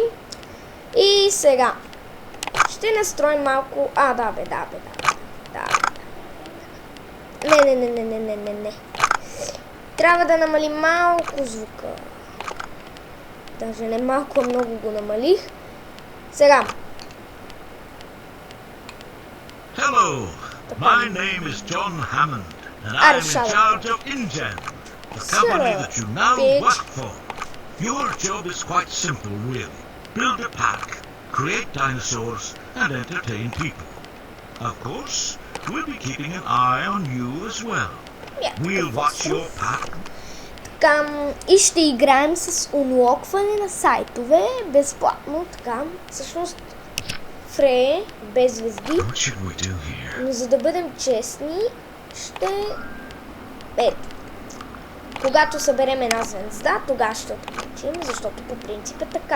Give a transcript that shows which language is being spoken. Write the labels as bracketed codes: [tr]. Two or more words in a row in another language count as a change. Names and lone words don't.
[bg] И сега ще настроим малко... Не. Трябва да намалим малко звука. Даже не малко, а много го намалих. Сега. [en] Hello, my name is John Hammond, and I am in charge of InGen, the company that you now work for. Your job is quite simple, really. Build a pack, create dinosaurs, and entertain people. Of course, we'll be keeping an eye on you as well. We'll watch your pack. [bg] И ще играем с унлокване на сайтове безплатно, така. Всъщност Фрей без звезди. Но за да бъдем честни, ще... Ето. Когато съберем една звезда, тогава ще отключим, защото по принцип е така.